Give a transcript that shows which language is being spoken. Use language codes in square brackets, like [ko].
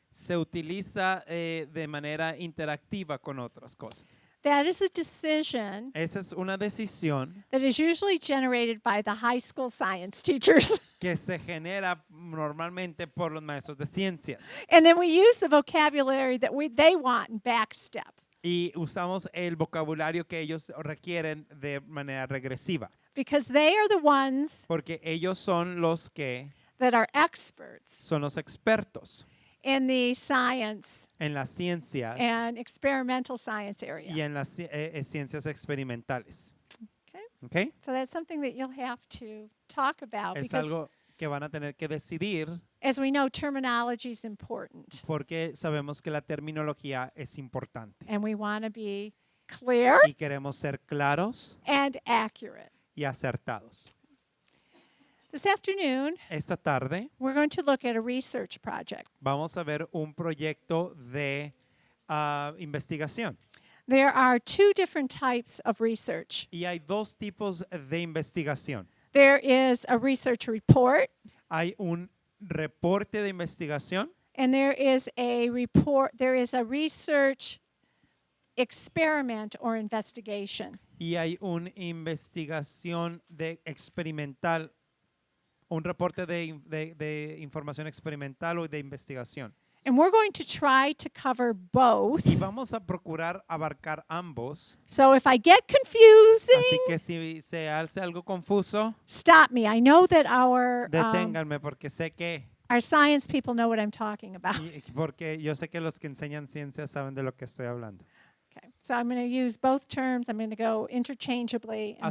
[es] se utiliza de manera interactiva con otras cosas. [en] That is a decision [es] Esa es una decisión [en] that is usually generated by the high school science teachers. [es] que se genera normalmente por los maestros de ciencias. [en] And then we use the vocabulary that they want in backstep. [es] Y usamos el vocabulario que ellos requieren de manera regresiva. [en] Because they are the ones [es] Porque ellos son los que [en] that are experts [es] son los expertos [en] in the science [es] en las ciencias [en] and experimental science area. [es] y en las ciencias experimentales. [en] Okay? [es] ¿Okay? [en] So that's something that you'll have to talk about [es] Es [en] because [es] algo que van a tener que decidir [en] as we know, terminology is important. [es] porque sabemos que la terminología es importante. [en] And we want to be clear [es] Y queremos ser claros [en] and accurate. [es] y acertados. [en] This afternoon, [es] Esta tarde [en] we're going to look at a research project. [es] vamos a ver un proyecto de investigación. [en] There are two different types of research. [es] Y hay dos tipos de investigación. [en] There is a research report, [es] Hay un reporte de investigación [en] and there is a research experiment or investigation. [es] y hay una investigación experimental, un reporte de información experimental o de investigación. [en] And we're going to try to cover both. [es] Y vamos a procurar abarcar ambos. [en] So if I get [es] Así [en] confusing, [es] que si se hace algo confuso, [en] stop me. I know that [es] deténganme porque sé que [en] our science people know what I'm talking about. [es] porque yo sé que los que enseñan ciencias saben de lo que estoy hablando. [en] Okay. So I'm going to use both terms. I'm going to go interchangeably, and